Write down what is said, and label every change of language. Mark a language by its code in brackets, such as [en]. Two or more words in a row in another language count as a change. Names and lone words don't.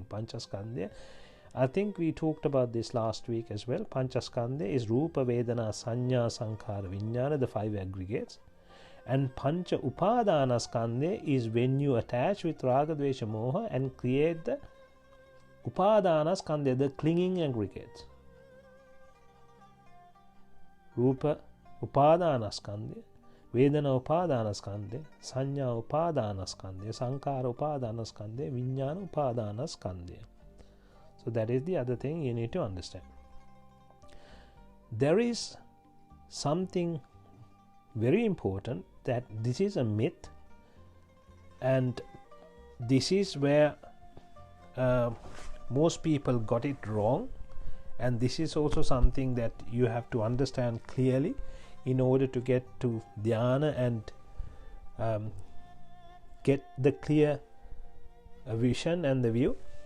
[en] Panchaskandha, I think we talked about this last week as well. [sa] Panchaskandha is Rupa, Vedana, Sanya, Sankhara, Vijnana, [en] the five aggregates. And [sa] Pancha Upadana Skandha [en] is when you attach with [sa] Raga, Dvesha, Moha [en] and create the [sa] Upadana Skandha, [en] the clinging aggregates. [sa] Rupa Upadana Skandha, Vedana Upadana Skandha, Sanya Upadana Skandha, Sankhara Upadana Skandha, Vijnana Upadana Skandha. [en] So that is the other thing you need to understand. There is something very important, that this is a myth, and this is where most people got it wrong, and this is also something that you have to understand clearly in order to get to dhyana and get the clear vision and the view.